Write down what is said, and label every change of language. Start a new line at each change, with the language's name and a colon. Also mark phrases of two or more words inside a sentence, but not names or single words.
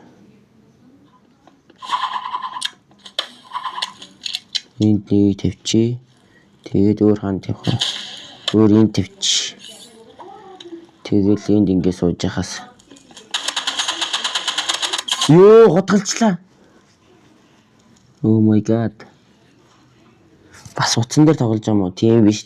Mongolian: Энд нэг тавьчих. Тэгээд өөр хаан тавих. Өөр энд тавьчих. Тэгэл энд ингэ сууж яхаас. Ёо, хотголцлаа.
English: Oh my god.
Mongolian: Бас утсан дээр тоглож байгаа юм уу? Тийм биш.